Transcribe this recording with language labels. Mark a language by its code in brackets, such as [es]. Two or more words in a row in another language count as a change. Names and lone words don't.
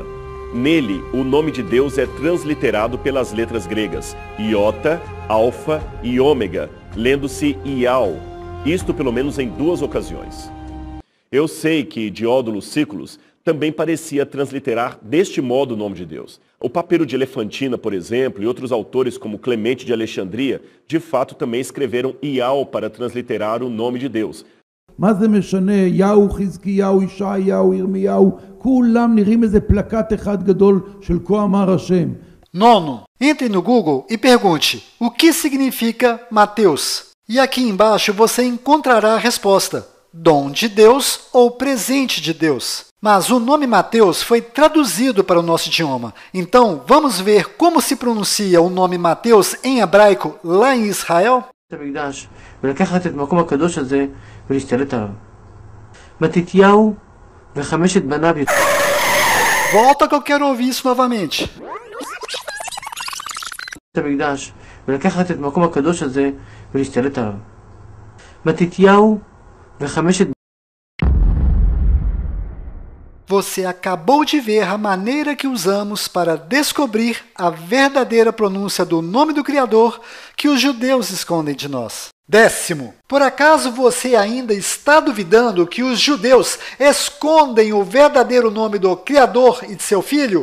[pt] Nele, o nome de Deus é transliterado pelas letras gregas Iota, Alfa e Ômega, lendo-se Ial, isto pelo menos em 2 ocasiões. Eu sei que Diódono Sículos também parecia transliterar deste modo o nome de Deus. O Papiro de Elefantina, por exemplo, e outros autores como Clemente de Alexandria, de fato também escreveram Ial para transliterar o nome de Deus. [he] מה זה משנה? יהו, חזקיהו, ישעיהו, ירמיהו, כולם נראים איזה פלקט אחד גדול של כה אמר השם. [pt] Nono, entre no Google e pergunte o que significa Mateus. E aqui embaixo você encontrará a resposta: dom de Deus ou presente de Deus. Mas o nome Mateus foi traduzido para o nosso idioma. Então, vamos ver como se pronuncia o nome Mateus em hebraico lá em Israel? [he] ולקחת את מקום הקדוש הזה ולהשתלט עליו. מתתיהו וחמשת בניו. [pt] Volta que eu quero ouvir isso novamente. [he] המקדש ולקחת את מקום הקדוש הזה ולהשתלט עליו. מתתיהו וחמשת. [pt] Você acabou de ver a maneira que usamos para descobrir a verdadeira pronúncia do nome do Criador que os judeus escondem de nós. 10º, por acaso você ainda está duvidando que os judeus escondem o verdadeiro nome do Criador e de seu Filho?